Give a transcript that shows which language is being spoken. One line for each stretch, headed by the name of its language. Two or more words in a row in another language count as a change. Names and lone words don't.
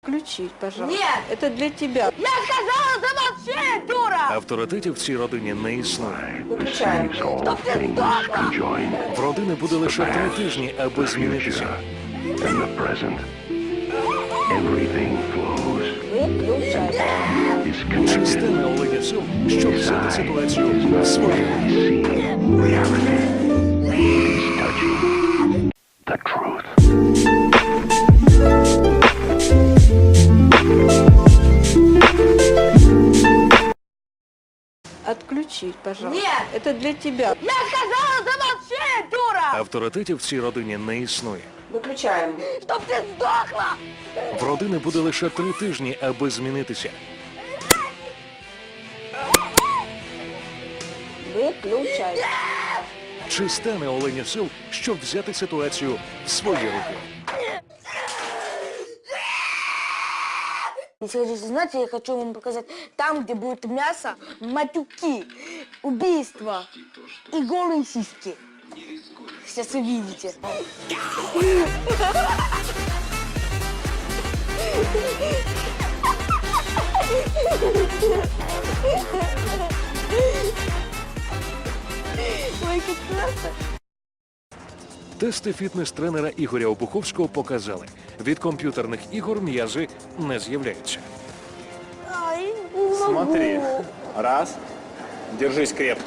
Russian: Включить, пожалуйста. Нет! Это для тебя. Я сказала, замолчи, дура!
Ukrainian: Авторитетів в цій родині не існує.
Russian: Выключаем. Чтоб ты сдохла!
Ukrainian: В родини буде лише 3 тижні, аби змінитися.
English: And the present. Everything flows.
Russian: Выключай.
English: Is connected.
Ukrainian: Чи стане Оленя сил, щоб взяти ситуацію в свої руки?
English: Seeing reality. Is touching the truth.
Russian: Отключить, пожалуйста. Нет! Это для тебя. Я сказала, замолчи, дура!
Ukrainian: Авторитетів в цій родині не існує.
Russian: Выключаем. Чтоб ты сдохла!
Ukrainian: В родини буде лише 3 тижні, аби змінитися.
Russian: Выключай.
Ukrainian: Чи стане Оленя сил, щоб взяти ситуацію в свої руки?
Russian: Если хотите знать, я хочу вам показать, там, где будет мясо, матюки, убийства и голые сиськи. Сейчас увидите. Ой, как классно.
Ukrainian: Тести фітнес-тренера Ігоря Обуховського показали, від комп'ютерних ігор м'язи не з'являються.
Russian: Ай, не могу. Смотри. Раз. Держись крепко.